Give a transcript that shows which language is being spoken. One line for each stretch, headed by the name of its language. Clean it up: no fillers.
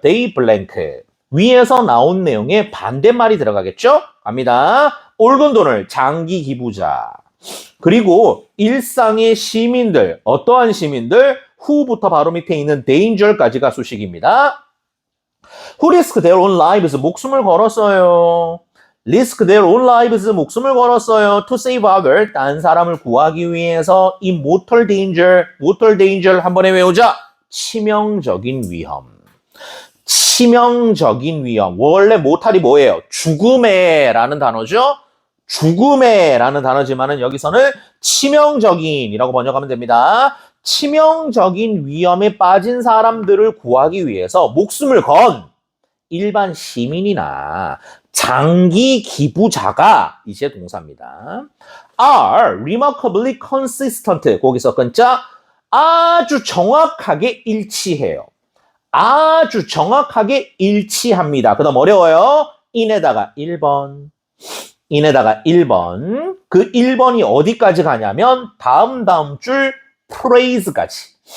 English: They blank.
Korean: 위에서 나온 내용에 반대말이 들어가겠죠? 갑니다. 옳은 돈을 장기 기부자. 그리고 일상의 시민들, 어떠한 시민들? who부터 바로 밑에 있는 danger까지가 수식입니다.
English: Who risk their own lives?
Korean: 목숨을 걸었어요.
English: risk their own lives
Korean: 목숨을 걸었어요.
English: to save others
Korean: 딴 사람을 구하기 위해서 이
English: mortal danger
Korean: 한 번에 외우자. 치명적인 위험. 치명적인 위험. 원래 mortal이 뭐예요? 죽음의 라는 단어죠. 죽음의 라는 단어지만은 여기서는 치명적인이라고 번역하면 됩니다. 치명적인 위험에 빠진 사람들을 구하기 위해서 목숨을 건 일반 시민이나 장기 기부자가 이제 동사입니다.
English: are remarkably consistent.
Korean: 거기서 끊자 아주 정확하게 일치해요. 아주 정확하게 일치합니다. 그 다음 어려워요. in에다가 1번. in에다가 1번. 그 1번이 어디까지 가냐면 다음 줄 praise까지.